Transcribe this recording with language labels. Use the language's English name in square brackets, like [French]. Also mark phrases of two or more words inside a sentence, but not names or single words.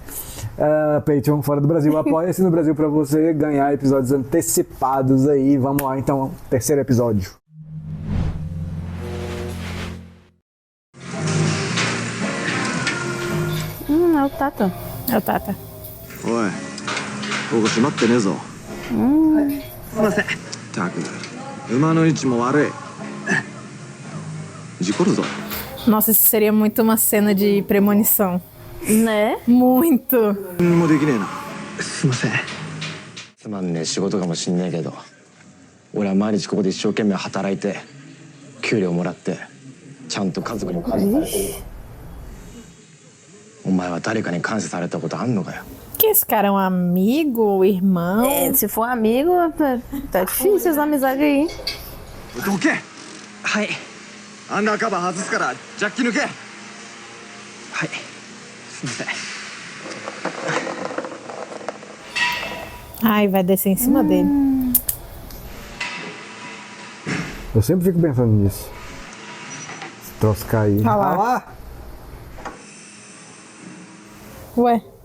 [Portuguese] Patreon fora do Brasil, apoia-se no Brasil pra você ganhar episódios antecipados aí. Vamos lá então, terceiro episódio. É o Tata. É o Tata. [Japanese] おいここ閉まってねえぞすいませんったく馬の位置も悪い事故るぞ [Portuguese] Nossa, isso seria muito uma cena de premonição. Né? Muito. [Japanese] 何もできねえなすいませんつまんねえ仕事かもしんねえけど俺は毎日ここで一生懸命働いて給料もらってちゃんと家族に感謝されてるお前は誰かに感謝されたことあんのかよ [Portuguese] Que esse cara é um amigo, irmão? Se for amigo, tá difícil essa amizade aí. [Japanese] どけはいアンダーカバー外すからジャッキ抜けはいすいません [Portuguese] Ai, vai descer em cima dele. Eu sempre fico pensando nisso. Se troço cair. Ah lá. Ué.